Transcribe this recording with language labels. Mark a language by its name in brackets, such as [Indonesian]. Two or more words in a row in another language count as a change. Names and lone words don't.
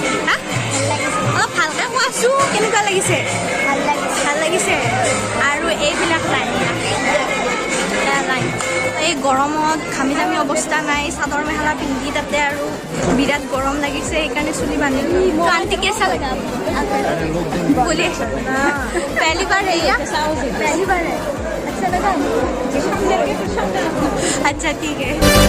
[Assamese] হা, অলপ ভালকৈ কোৱাচোন, কেনেকুৱা লাগিছে? ভাল লাগিছে। আৰু এইবিলাক লাইন, এই গৰমত ঘামি জামি অৱস্থা নাই, চাদৰ মেখেলা পিন্ধি তাতে আৰু বিৰাট গৰম লাগিছে, সেইকাৰণে চুলি বান্ধিলোঁ। আন্টি কেঁচা লগা [Hindi] बोले पहली बार है या पहली बार है? अच्छा लगा? अच्छा ठीक है।